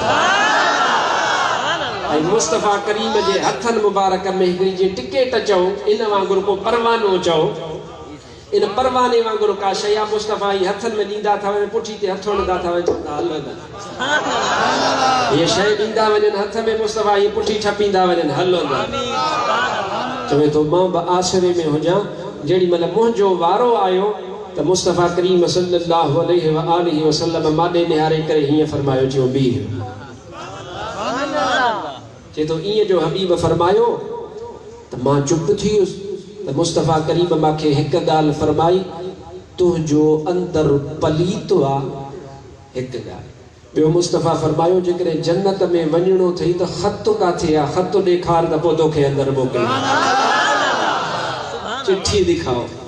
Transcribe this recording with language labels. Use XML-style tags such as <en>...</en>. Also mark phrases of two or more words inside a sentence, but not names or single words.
<sd>ऐं मुस्तफ़ा करीम जे हथनि मुबारक में हिकिड़ी जी टिकेट चओ इन वांगुरु को परवानो चओ इन परवाने वांगुरु का शइ आहे मुस्तफ़ा ई हथनि में ॾींदा था वञनि पुठी ते हथ हणंदा था वञनि चवंदा हलंदा ये शइ ॾींदा वञनि हथ में मुस्तफ़ा ई पुठी ठपींदा वञनि हलंदा चवे थो मां बि आसरे में हुजां जेॾी महिल मुंहिंजो वारो आयो त मुस्तफ़ा करीम</sd> <ar>صلى الله عليه وآله وسلم</ar> <sd>माॾे निहारे करे हीअं फरमायो चयो बीह चए थो ईअं जो हबीब फरमायो त मां चुप थी वियुसि त मुस्तफ़ा करीम मूंखे हिकु ॻाल्हि फरमाई तुंहिंजो अंदर पलीत आहे हिकु ॻाल्हि ॿियो मुस्तफ़ा फरमायो जेकॾहिं जन्नत में वञणो अथई त ख़त काथे आहे, ख़त ॾेखार त पोइ तोखे अंदरि मोकिलियो, चिठी ॾेखाओ।</sd>